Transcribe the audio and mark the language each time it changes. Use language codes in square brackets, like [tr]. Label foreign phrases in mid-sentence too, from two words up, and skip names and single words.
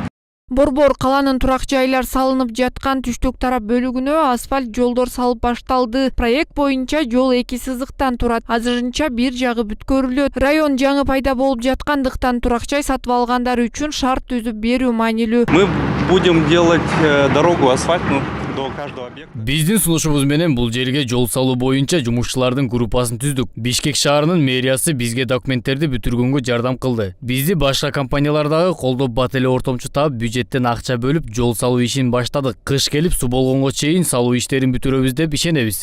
[ky] Борбор каланын турак жайлар салынып жаткан түштүк тарап бөлүгүнө асфальт жолдор салып башталды. Проект боюнча жол 2 сызыктан турат. Азырынча бир жагы бүткөрүлөт. Район жаңы пайда болуп жаткандыктан турак жай сатып алгандар үчүн шарт түзүп берүү маанилүү. [ru] Мы будем делать дорогу асфальтную до каждого объекта. [ky] Биздин сунушубуз менен бул жерге жол салуу боюнча жумушчулардын группасын түздүк. Бишкек шаарынын мэриясы бизге документтерди бүтүргөнгө жардам кылды. Бизди башка компаниялар дагы колдоп, бат эле ортомчу таап, бюджеттен акча бөлүп, жол салуу ишин баштадык. Кыш келип, суу болгонго чейин салуу иштерин бүтүрөбүз деп ишенебиз.